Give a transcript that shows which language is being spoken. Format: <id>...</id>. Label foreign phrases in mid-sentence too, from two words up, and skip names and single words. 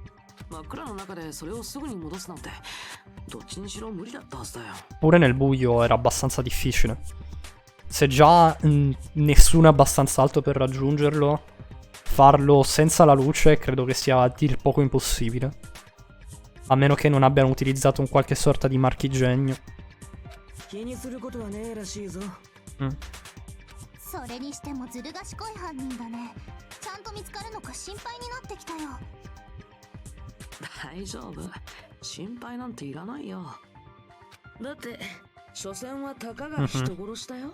<it>Pure nel buio era abbastanza difficile. Se già nessuno è abbastanza alto per raggiungerlo, farlo senza la luce credo che sia a dir poco impossibile. A meno che non abbiano utilizzato un qualche sorta di marchingegno.</it> <ja>気にすることはねえらしいぞ。それにしてもずる賢い犯人だね。ちゃんと見つかるのか心配になってきたよ。大丈夫。心配なんていらないよ。だって、所詮はたかが人殺したよ。</ja>